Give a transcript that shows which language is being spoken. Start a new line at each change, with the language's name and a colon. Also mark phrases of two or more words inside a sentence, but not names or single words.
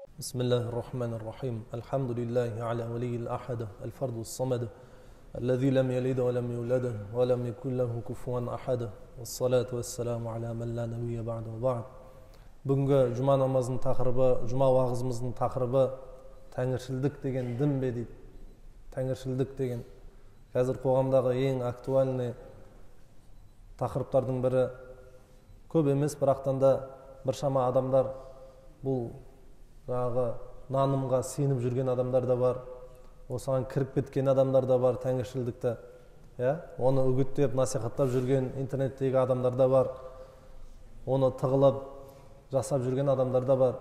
Arabic: بسم الله الرحمن الرحيم الحمد لله على ولي الأحد الفرد الصمد الذي لم يلد ولم يولد ولم يكن له كفوا أحد والصلاة والسلام على من لا نبي بعد وبعد.
Kazakh: Бүгінгі жұма намазының тақырыбы, жұма уағызымыздың тақырыбы тәңіршілдік деген дін бе дейді. Тәңіршілдік деген қазір қоғамдағы ең актуальный тақырыптардың бірі. Көп емес, бірақтан да біршама адамдар бұл нанымға сеніп жүрген адамдар да бар, осыған кіріп кеткен адамдар да бар, тәңіршілдікті оны үгіттеп насихаттап жүрген интернеттегі адамдар да бар, оны тығылып жасап жүрген адамдар да бар.